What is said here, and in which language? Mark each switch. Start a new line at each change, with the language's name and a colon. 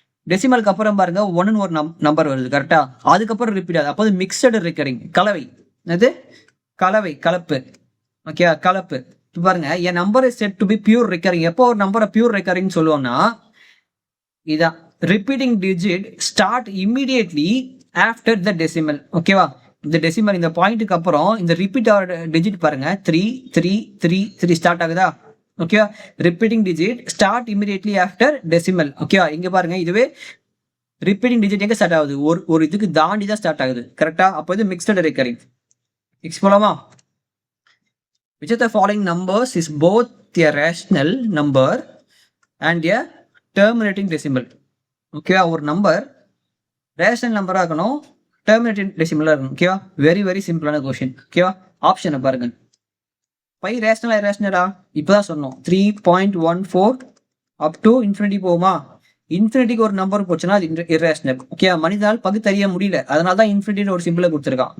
Tamil: டெசிமலுக்கு அப்புறம் பாருங்க 1 ஒரு நம்பர் வருது. கரெக்டா? அதுக்கப்புறம் ரிப்பீட் ஆகுது. அப்போ மிக்சடு ரெக்கரிங், கலவை. அது கலப்பு. ஓகே, கலப்பு. பாருங்க, என் number is set to be pure recurring. எப்போ ஒரு நம்பரை பியூர் ரெக்கரிங் சொல்லுவோம்னா, இதான்
English: repeating digit start immediately after the decimal.
Tamil: ஓகேவா, இந்த டெசிமல் இந்த பாயிண்ட்டுக்கு அப்புறம் இந்த ரிப்பீட் ஆகிற டிஜிட் பாருங்க 3 3 3 3 ஸ்டார்ட் ஆகுதா.
English: ஓகேவா, repeating digit start immediately after decimal.
Tamil: ஓகேவா, இங்க பாருங்க இதுவே ரிப்பீட்டிங் டிஜிட் எங்க ஸ்டார்ட் ஆகுது, ஒரு இதுக்கு தாண்டி தான் ஸ்டார்ட் ஆகுது. கரெக்டா, அப்போ இது மிக்ஸ்டு ரெக்கரிங். நெக்ஸ்ட் போலாமா.
English: Which of the following numbers is both a rational number and a terminating decimal?
Tamil: ஓகேவா, ஒரு நம்பர் ரேஷனல் நம்பராக இருக்கணும், டெர்மினேட்டிங் டெசிமலாக இருக்கணும். ஓகேவா, வெரி வெரி சிம்பிளான கொஸ்டின். ஓகேவா, ஆப்ஷனை பாருங்க. பை ரேஷனலா ரேஷனலா இப்போதான் சொன்னோம் 3.14 அப் டு இன்ஃபினிட்டி போகுமா. இன்ஃபினிட்டிக்கு ஒரு நம்பர் போச்சுன்னா அது இரேஷனல். ஓகேவா, மனிதனால் பகுத்தறிய முடியல, அதனால தான் இன்ஃபினிட்டின்னு ஒரு சிம்பிளை கொடுத்துருக்கான்.